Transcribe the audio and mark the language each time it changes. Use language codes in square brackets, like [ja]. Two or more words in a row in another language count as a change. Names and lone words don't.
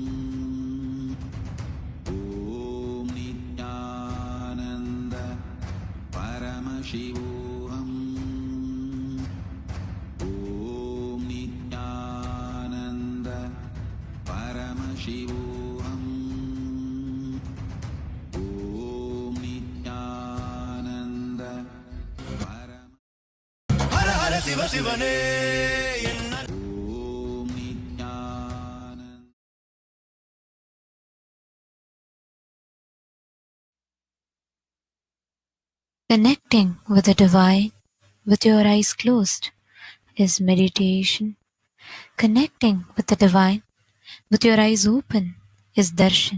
[sa] ॐ नित्यानन्द परमशिवोऽहम्. ॐ नित्यानन्द परमशिवोऽहम्. ॐ नित्यानन्द हर हर शिव [ta] சிவனே என்ன [sa] ॐ नित्यानन्द. [en] Connecting with the divine with your eyes closed is meditation. Connecting with the divine with your eyes open is darshan.